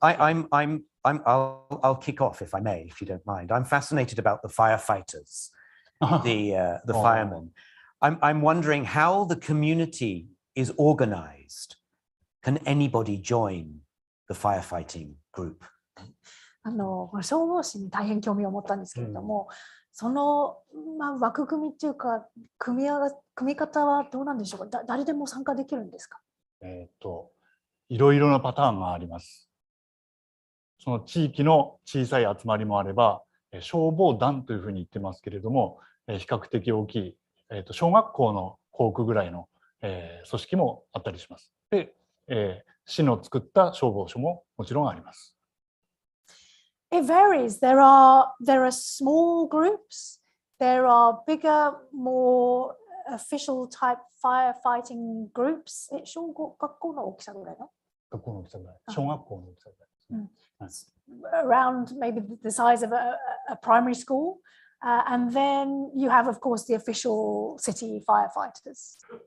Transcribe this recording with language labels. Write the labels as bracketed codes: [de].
[en] I'll kick off if I may, if you don't mind. I'm fascinated about the firefighters, the firemen. I'm wondering how the community is organized. Can anybody join the firefighting group? [ja] 消防士に大変興味を持ったんですけれども、その、枠組みっていうか組み方はどうなんでしょうか。誰でも参加できるんですか。いろいろなパターンがあります。その地域の小さい集まりもあれば、消防団というふうに言ってますけれども、比較的大きい、小学校の校区ぐらいの、組織もあったりします。で、市の作った消防署ももちろんあります。 [en] It varies. There are small groups. There are bigger, more official type firefighting groups. [ja] 学校の大きさぐらいの？学校の大きさぐらい。小学校の大きさぐらいですね。 [en] Around maybe the size of a primary school. And then you have, of course, the official city firefighters.